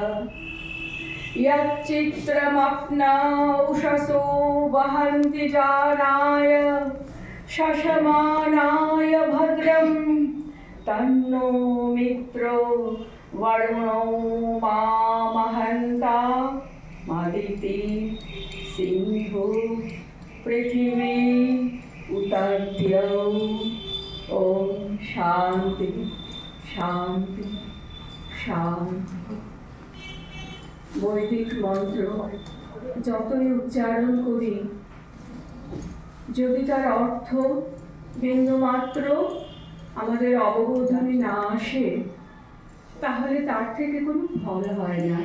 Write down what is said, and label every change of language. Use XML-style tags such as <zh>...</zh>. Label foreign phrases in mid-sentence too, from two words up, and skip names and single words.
<sa>यच्चित्रमप्ना उषसो वहन्ति जानाय शशमानाय भद्रं तन्नो मित्रो वरुणो मामहन्ता मादिति सिंहो पृथिवी उतद्यौ। ओम शांति शांति शांति।</sa> <bn>বৈদিক মন্ত্র যতই উচ্চারণ করি, যদি তার অর্থ বিন্দুমাত্র আমাদের অববোধনে না আসে, তাহলে তার থেকে কোনো ফল হয় না।</bn>